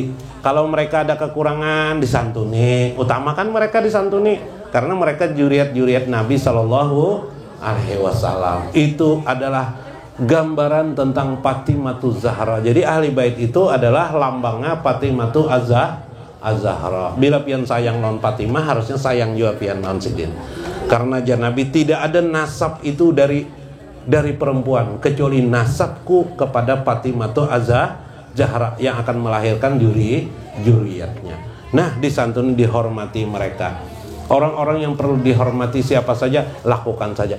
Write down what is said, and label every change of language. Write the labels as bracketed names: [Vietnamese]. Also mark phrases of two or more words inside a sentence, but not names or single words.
[Indonesian] Kalau mereka ada kekurangan disantuni. Utamakan mereka disantuni. Karena mereka juriat Nabi [Arabic] صلى الله عليه وسلم. [Indonesian] Itu adalah gambaran tentang Fatimatu Zahra. Jadi ahli bait itu adalah lambangnya Fatimatu Az-Zahra. Bila pian sayang non Fatimah, harusnya sayang juga pian non Sidin. Karena Nabi tidak ada nasab itu dari perempuan, kecuali nasabku kepada Fatimatu Az-Zahra yang akan melahirkan juriatnya. Nah, disantuni, dihormati mereka. Orang-orang yang perlu dihormati siapa saja, lakukan saja.